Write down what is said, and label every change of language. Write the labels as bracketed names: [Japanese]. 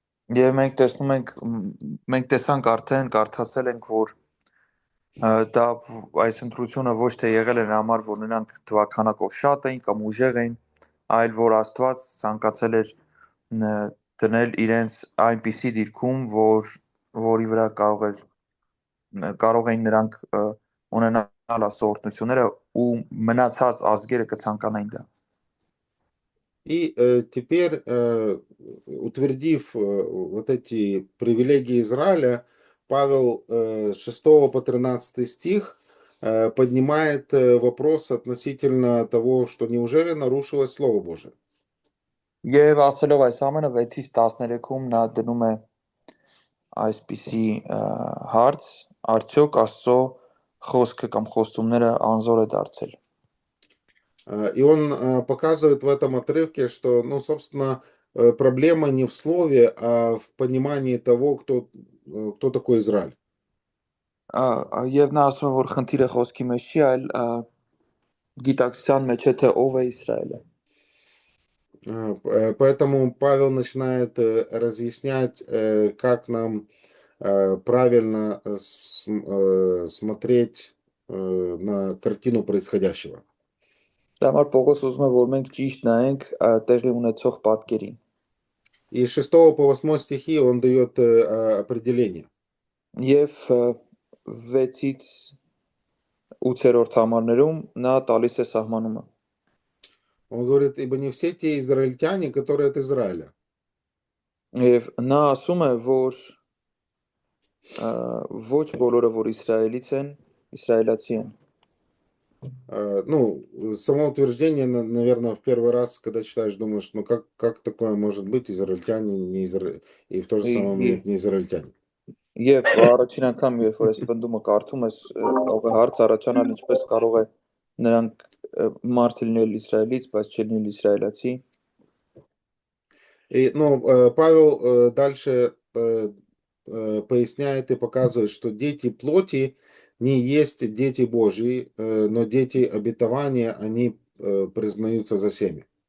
[Armenian] Եվ մենք տեսանք արդեն, կարդացել ենք, որ դա այս ընտրությունը ոչ թե եղել է նրա համար, որ նրանք թվականակով շատ էին կամ ուժեղ էին, այլ որ Աստված ցանկացել էր դնել իրենց այնպիսի դիրքում, որի վրա կարող էին նրանք ունենալ ասորտնությունները ու մնացած ազգերը կցանկանային դա։ [Russian] И теперь, утвердив вот эти привилегии Израиля, Павел с 6 по 13 стих поднимает вопрос относительно того, что неужели нарушилось Слово Божие. [Armenian] Եվ ասելով այս ամենը 6-ից 13-ում նա դնում է այսպիսի հարց, արդյոք Աստծո խոսքը կամ խոստումները անզոր է դարձել։ [Russian] И он показывает в этом отрывке, что, ну, собственно, проблема не в слове, а в понимании того, кто такой Израиль. [Armenian] Եվ նա ասում է, որ խնդիրը խոսքի մեջ չի, այլ գիտակցության մեջ է, թե ով է Իսրայելը։ [Russian] Поэтому Павел начинает разъяснять, как нам правильно смотреть на картину происходящего. [Armenian] Դա համար Պողոս ուզում է, որ մենք ճիշտ նայենք տեղի ունեցող պատկերին։ [Russian] И с 6 по 8 стихи он дает определение. [Armenian] Եվ 6-ից 8-րդ համարներում նա տալիս է սահմանումը։ [Russian] Он говорит, ибо не все те израильтяне, которые от Израиля. [Armenian] Եվ նա ասում է, որ ոչ բոլորը, որ Իսրայելից են, իսրայելացի են։ [Russian] Ну, само утверждение, наверное, в первый раз, когда читаешь, думаешь, ну как такое может быть, израильтяне, не и в то же самое момент не израильтяне. [Armenian] Եվ առաջին անգամ, երբ որ այս բնդումը կարդում ես, կարող է հարց առաջանալ, ինչպես կարող է նրանք մարդ լինել Իսրայելից, բայց չլինել իսրայելացի։ [Russian] И, ну, Павел дальше поясняет и показывает, что дети плоти не есть дети Божьи, но дети обетования, они признаются за всеми.